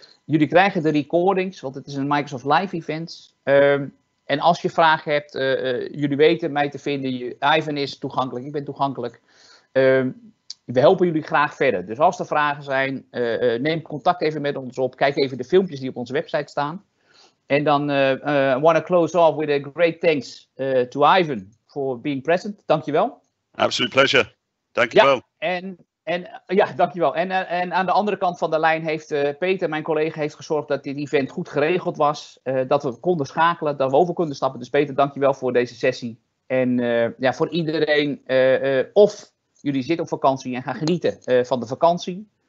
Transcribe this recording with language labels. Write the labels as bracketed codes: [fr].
[nl] Jullie krijgen de recordings, want het is een Microsoft Live event. En als je vragen hebt, jullie weten mij te vinden. Ivan is toegankelijk, ik ben toegankelijk. We helpen jullie graag verder. Dus als er vragen zijn, neem contact even met ons op. Kijk even de filmpjes die op onze website staan. En dan [en] want to close off with a great thanks to Ivan for being present. [nl] Dankjewel. [en] Absolute pleasure. [nl] Dankjewel. Ja, dankjewel. En aan de andere kant van de lijn heeft Peter, mijn collega, heeft gezorgd dat dit event goed geregeld was. Dat we konden schakelen, dat we over konden stappen. Dus Peter, dankjewel voor deze sessie. En voor iedereen, of jullie zitten op vakantie en gaan genieten van de vakantie.